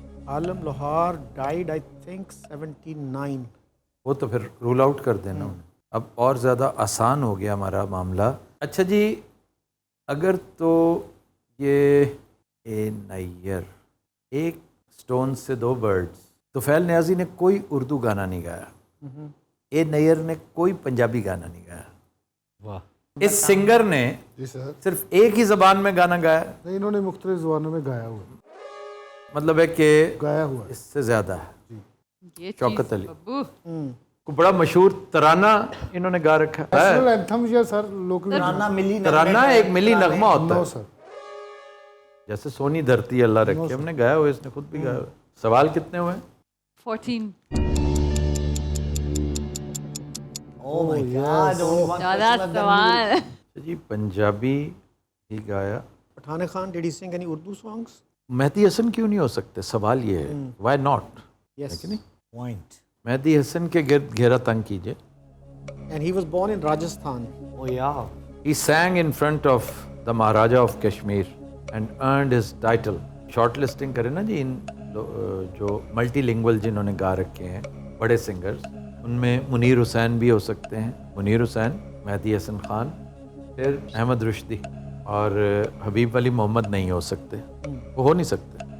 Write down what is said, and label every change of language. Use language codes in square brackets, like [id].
[en] Alam Lohar died I think 79. [ur] وہ تو پھر رول آؤٹ کر دینا انہیں. اب اور زیادہ آسان ہو گیا ہمارا معاملہ. اچھا جی, اگر تو یہ اے نیئر, [en] ایک سٹون سے 2 برڈز. [ur] طفیل نیازی نے کوئی اردو گانا نہیں گایا. اے نیئر نے کوئی پنجابی گانا نہیں گایا. واہ. اس سنگر نے جی سر. صرف ایک ہی زبان میں گانا گایا. نہیں, انہوں نے مختلف زبانوں میں گایا ہوا. مطلب ہے کہ گایا ہوا. اس سے زیادہ ہے. یہ شوکت چیز علی. ببو. کو بڑا مشہور ترانہ انہوں نے گا رکھا ہے. [en] National anthem یا sir local. [ur] ترانہ ملی ترانہ ایک ملی نغمہ ہوتا [en] نو [ur] ہے, سر. جیسے سونی دھرتی اللہ رکھے, ہم نے گایا ہوا, اس نے خود بھی گایا ہوا. سوال کتنے ہوئے؟ 14. [en] oh my god, [ur] 14 سوال. جی پنجابی ہی گایا. [en] Pathane Khan, did he sing any Urdu songs? [ur] مہدی حسن کیوں نہیں ہو سکتے؟ سوال یہ ہے, [en] Why not? Yes. Point. [ur] مہدی حسن کے گرد گھیرا تنگ کیجئے. [en] And he was born in Rajasthan. Oh yeah, He sang in front of the Maharaja of Kashmir and earned his title. [ur] Short listing کرے نا جی, ان جو ملٹی لنگول جنہوں نے گا رکھے ہیں بڑے سنگرز, ان میں منیر حسین بھی ہو سکتے ہیں. منیر حسین, مہدی حسن خان, پھر احمد رشدی, اور حبیب علی محمد نہیں ہو سکتے. وہ ہو نہیں سکتے.